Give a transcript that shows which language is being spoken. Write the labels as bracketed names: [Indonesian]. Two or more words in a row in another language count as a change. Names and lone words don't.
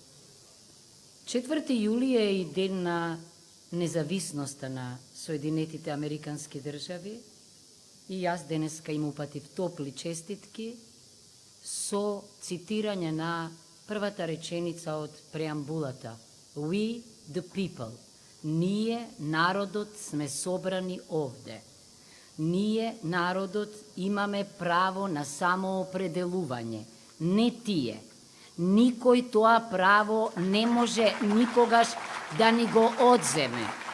[Macedonian] 4 јули е и ден на независноста на Соединетите Американски држави и јас денеска им упатив топли честитки со цитирање на првата реченица од преамбулата. [English] We the people. [Macedonian] Ние, народот, сме собрани овде. Ние, народот, имаме право на самоопределување. Не тие. Никој тоа право не може никогаш да ни го одземе.